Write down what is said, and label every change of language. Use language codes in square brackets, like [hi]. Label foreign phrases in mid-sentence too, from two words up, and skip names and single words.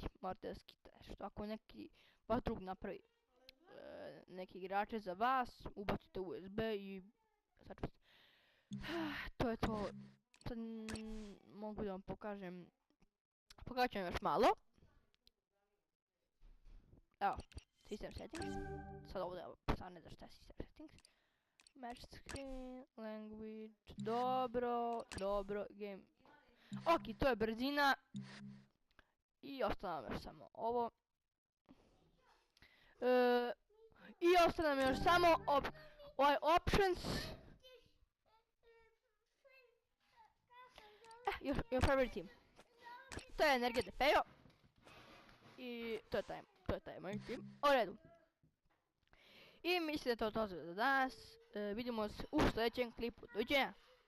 [bs] Morate da skite nešto, ako neki vaš drug napravi neki igrače za vas, ubacite USB i sačuvate. To je to. Sad mogu da vam pokažem. Pokažem ću vam još malo. Evo, [en] system settings. [bs] Sad ovdje, sad ne znam šta je [en] system settings. Match screen, language, dobro, game. [bs] Ok, to je brzina. I ostalo nam još samo ovo. I ostalo nam još samo ovaj options. [en] Your favorite team. [bs] To je Energia de Pejo. I to je taj moj tim. U redu. I mislim da je to za danas. Vidimo se u sljedećem klipu. Doviđenja.